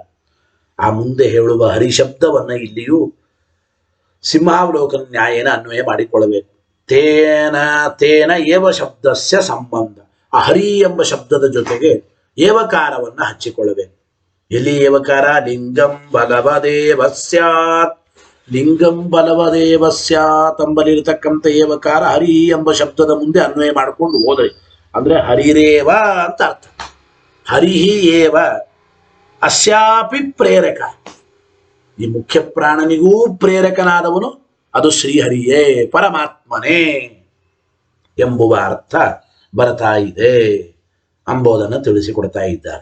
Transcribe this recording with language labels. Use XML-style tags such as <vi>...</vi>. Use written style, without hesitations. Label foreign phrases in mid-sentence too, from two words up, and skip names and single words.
<kn>ಆ ಮುಂದೆ ಹೇಳುವ ಹರಿಶಬ್ದವನ್ನ ಇಲ್ಲಿಯೂ ಸಿಂಹಾವಲೋಕನ ನ್ಯಾಯನ ಅನ್ವಯ ಮಾಡಿಕೊಳ್ಳಬೇಕು.</kn> <sa>ತೇನ ಏವ ಶಬ್ದಸ್ಯ ಸಂಬಂಧ.</sa> <kn>ಆ ಹರಿ ಎಂಬ ಶಬ್ದದ ಜೊತೆಗೆ ಏವಕಾರವನ್ನು ಹಚ್ಚಿಕೊಳ್ಳಬೇಕು. ಎಲ್ಲಿ ಏವಕಾರ?</kn> <sa>ಲಿಂಗಂ ಬಲವದೇವ ಸ್ಯಾತ್. ಲಿಂಗಂ ಬಲವದೇವ ಸ್ಯಾತ್</sa> <kn>ಎಂಬಲ್ಲಿರತಕ್ಕಂಥ ಏವಕಾರ ಹರಿ ಎಂಬ ಶಬ್ದದ ಮುಂದೆ ಅನ್ವಯ ಮಾಡಿಕೊಂಡು ಹೋದರೆ ಅಂದ್ರೆ ಹರಿರೇವ ಅಂತ ಅರ್ಥ.</kn> <sa>ಹರಿಹಿ ಏವ ಅಸ್ಯಾಪಿ ಪ್ರೇರಕ,</sa> <kn>ಈ ಮುಖ್ಯ ಪ್ರಾಣನಿಗೂ ಪ್ರೇರಕನಾದವನು ಅದು ಶ್ರೀಹರಿಯೇ, ಪರಮಾತ್ಮನೇ ಎಂಬುವ ಅರ್ಥ ಬರ್ತಾ ಇದೆ ಅಂಬೋದನ್ನು ತಿಳಿಸಿಕೊಡ್ತಾ ಇದ್ದಾರೆ.</kn>